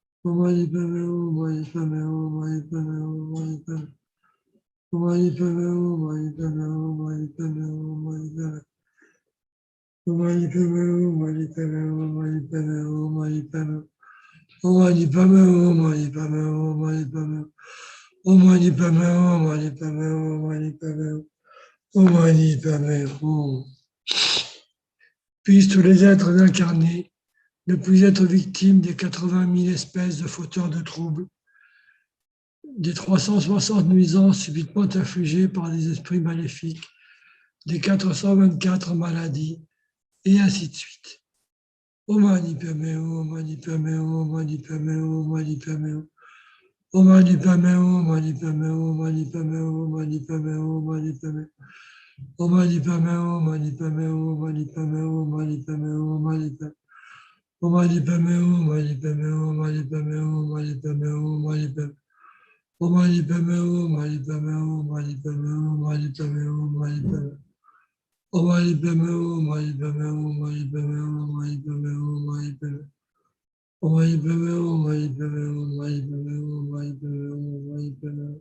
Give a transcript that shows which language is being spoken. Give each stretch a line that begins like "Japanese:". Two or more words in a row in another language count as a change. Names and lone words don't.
Sanskrit: Mani Padme Hum, Mani Padme Hum, Mani Padme Hum, Mani Padme Hum, Mani Padme Hum, Mani Padme Hum, Mani Padme Hum, Mani Padme Mani Padme Hum, Mani Padme Hum, Mani Padme Hum, Mani Padme Mani Padme Hum, Mani Padme Hum, Mani Padme Om Mani Padme Hum, Mani Padme Hum, Mani Padme Hum, Om Mani Padme Hum.
French: Puissent tous les êtres incarnés ne plus être victimes des 80 000 espèces de fauteurs de troubles, des 360 nuisances subitement infligées par des esprits maléfiques, des 424 maladies, et ainsi de suite.
Sanskrit: Om Mani Padme Hum, Mani Padme Hum, Mani Padme Hum, Mani Padme Hum. Om Mani Padme Hum, Mani Padme Hum, Mani Padme Hum, Mani Padme Hum, Mani Padme Hum. Om Mani Padme Hum, Mani Padme Hum, Mani Padme Hum, Mani Padme Hum, Mani Padme Om Mani Padme Hum, Mani Padme Hum, Mani Padme Hum, Mani Padme Hum, Mani Padme Om Mani Padme Hum, Mani Padme Hum, Mani Padme Hum, Mani Padme Hum, Mani Padme Om Mani Padme Hum, Mani Padme Hum, Mani Padme Hum, Mani Padme Hum, Mani Padme Om Mani Padme Hum, Mani Padme Hum, Mani Padme Hum, Mani Padme Hum, Mani Padme Hum.